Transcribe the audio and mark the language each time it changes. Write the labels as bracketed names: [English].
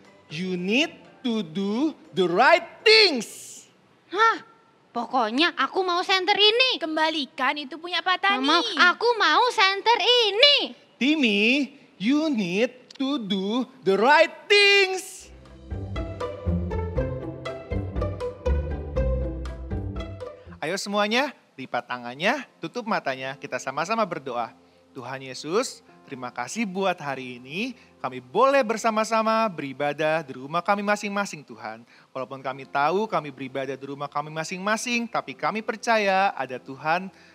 [English] You need to do the right things. [Indonesian] Hah, pokoknya aku mau senter ini. Kembalikan itu punya Pak Tani. Aku mau senter ini. [English] Timi, you need to do the right things. [Indonesian] Ayo semuanya, lipat tangannya, tutup matanya, kita sama-sama berdoa. Tuhan Yesus, terima kasih buat hari ini. Kami boleh bersama-sama beribadah di rumah kami masing-masing Tuhan. Walaupun kami tahu kami beribadah di rumah kami masing-masing, tapi kami percaya ada Tuhan